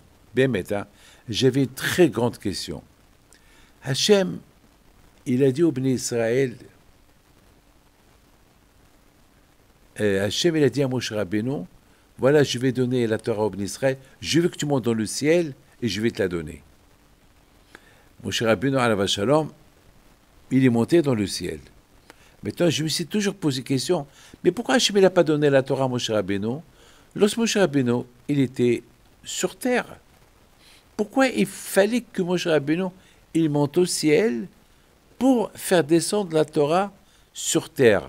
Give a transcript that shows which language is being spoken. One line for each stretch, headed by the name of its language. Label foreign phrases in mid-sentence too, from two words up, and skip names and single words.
French: J'avais une très grande question. Hachem, il a dit au Bnei Israël, Hachem, il a dit à Moshe Rabbeinu, voilà, je vais donner la Torah au Bnei Israël, je veux que tu montes dans le ciel et je vais te la donner. Moshe Rabbeinu,
Hebrew: עליו השלום,
French: il est monté dans le ciel. Maintenant, je me suis toujours posé la question, mais pourquoi Hachem n'a pas donné la Torah à Moshe Rabbeinu lorsque Moshe Rabbeinu, il était sur terre? Pourquoi il fallait que Moshe Rabbeinu, il monte au ciel pour faire descendre la Torah sur terre?